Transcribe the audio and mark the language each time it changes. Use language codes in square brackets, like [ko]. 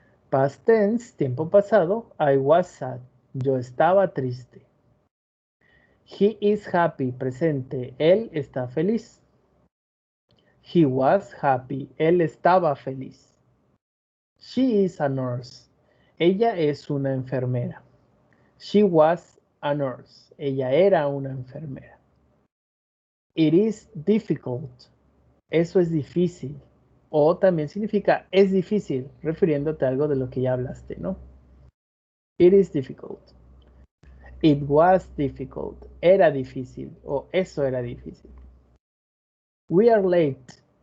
[en] Past tense, [es] tiempo pasado, [en] I was sad, [es] yo estaba triste. [en] He is happy, presente, él está feliz. He was happy, [es] él estaba feliz. [en] She is a nurse, [es] ella es una enfermera. [en] She was a nurse, [es] ella era una enfermera. [en] It is difficult, [es] eso es difícil. O también significa es difícil, refiriéndote a algo de lo que ya hablaste, ¿no? [en] It is difficult. It was difficult. [es] Era difícil o eso era difícil. [en] We are late.